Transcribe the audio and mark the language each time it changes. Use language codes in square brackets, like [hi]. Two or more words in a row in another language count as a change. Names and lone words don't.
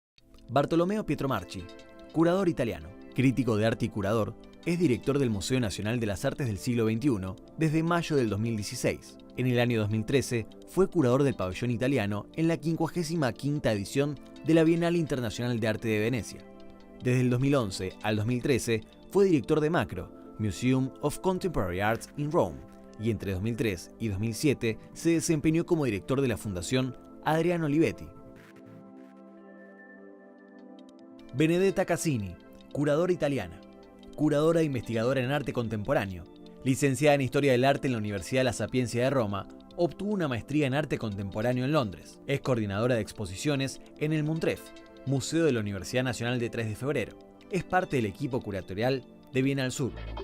[es] Bartolomeo Pietro Marchi, curador italiano, crítico de arte y curador, es director del Museo Nacional de las Artes del Siglo XXI desde mayo del 2016. En el año 2013 fue curador del pabellón italiano en la 55ª edición de la Bienal Internacional de Arte de Venecia. Desde el 2011 al 2013 fue director de Macro, Museum of Contemporary Arts in Rome, y entre 2003 y 2007 se desempeñó como director de la Fundación Adriano Olivetti. Benedetta Cassini, curadora italiana, curadora e investigadora en arte contemporáneo, licenciada en Historia del Arte en la Universidad La Sapienza de Roma, obtuvo una maestría en arte contemporáneo en Londres. Es coordinadora de exposiciones en el Montref, Museo de la Universidad Nacional de 3 de Febrero. Es parte del equipo curatorial de Bienal Sur.